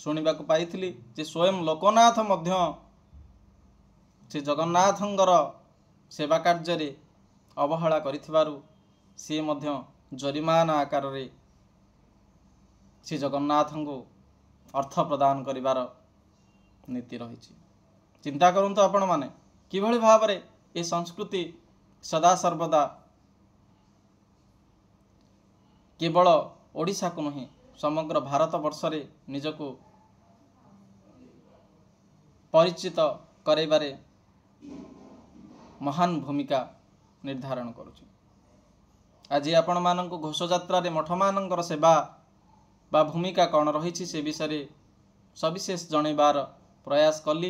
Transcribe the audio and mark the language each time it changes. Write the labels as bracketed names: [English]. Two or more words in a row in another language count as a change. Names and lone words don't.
[Odia] ଶୁଣିବାକୁ ପାଇଥିଲି ଯେ ସ୍ୱୟଂ ଲୋକନାଥ ମଧ୍ୟ ଶ୍ରୀ ଜଗନ୍ନାଥଙ୍କର ସେବା କାର୍ଯ୍ୟ ରେ ଅବହେଳା କରିଥିବାରୁ ସେ ମଧ୍ୟ ଜରିମାନା ଆକାର ରେ ଶ୍ରୀ ଜଗନ୍ନାଥଙ୍କୁ ଅର୍ଥ ପ୍ରଦାନ କରିବାର ନୀତି ରହି। ଚିନ୍ତା କରନ୍ତୁ ଆପଣ ମାନେ କିଭଳି ଭାବ ରେ ଏ ସଂସ୍କୃତି ସଦା ସର୍ବଦା କେବଳ ଓଡ଼ିଶା କୁ ନୁହେଁ ସମଗ୍ର ଭାରତ ବର୍ଷ ରେ ନିଜକୁ ପରିଚିତ କରାଇବାରେ ମହାନ ଭୂମିକା ନିର୍ଦ୍ଧାରଣ କରୁଛି। ଆଜି ଆପଣ ମାନଙ୍କ ଘୋଷଯାତ୍ରା ରେ ମଠ ମାନଙ୍କର ସେବା ବା ଭୂମିକା କଣ ରହି ସେ ବିଷୟ ସବିଶେଷ ଜଣାଇବାର ପ୍ରୟାସ କଲି।